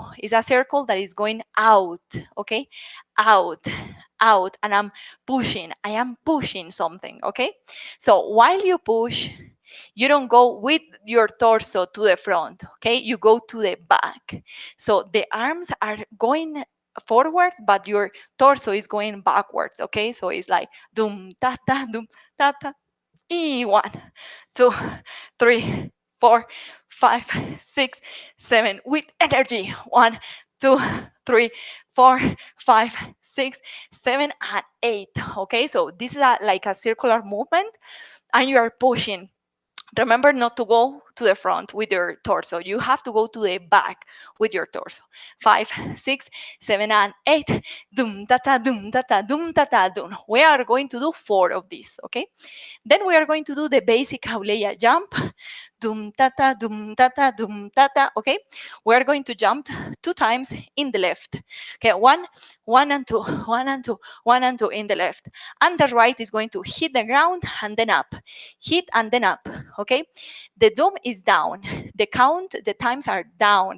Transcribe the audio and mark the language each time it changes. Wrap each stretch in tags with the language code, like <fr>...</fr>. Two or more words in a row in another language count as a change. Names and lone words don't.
<en>It's a circle that is going out, okay? Out, out, and I am pushing something, okay? So while you push, you don't go with your torso to the front, okay? You go to the back. So the arms are going forward, but your torso is going backwards, okay? So it's like dum ta ta, e 1, 2, 3, 4, 5, 6, 7 with energy. 1, 2, 3, 4, 5, 6, 7, and 8. Okay, so this is like a circular movement, and you are pushing. Remember not to go to the front with your torso. You have to go to the back with your torso. 5, 6, 7, and 8. Dum ta ta dum ta ta dum ta ta dum. We are going to do 4 of these. Okay. Then we are going to do the basic hauleya jump. Dum ta ta dum ta ta dum ta ta. Okay. We are going to jump 2 times in the left. Okay. One and two, 1 and 2, 1 and 2 in the left. And the right is going to hit the ground and then up. Hit and then up. Okay. The dum is down. The count, the times are down.</en>